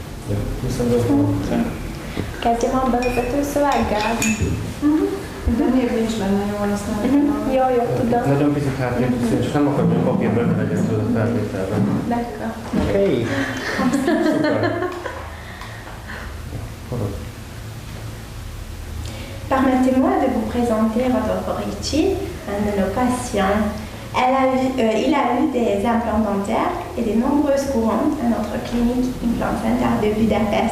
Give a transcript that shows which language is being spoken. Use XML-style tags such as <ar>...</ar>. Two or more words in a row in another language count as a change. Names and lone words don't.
<hu>Kezdjem abban vezető szöveggel. De miért nincs benne jól, azt nem Jó, tudom. Nagyon picit hátrébb, csak nem akarom, hogy a papír benne legyen tőle a felvételben.</hu> <fr>D'accord. Ok.</fr> <hu>Szuper.</hu> <fr>Permettez-moi de vous présenter Rodolfo Ricci, un de nos patients. Il a eu des implants dentaires et de nombreuses couronnes à notre clinique Implant Center de Budapest.</fr>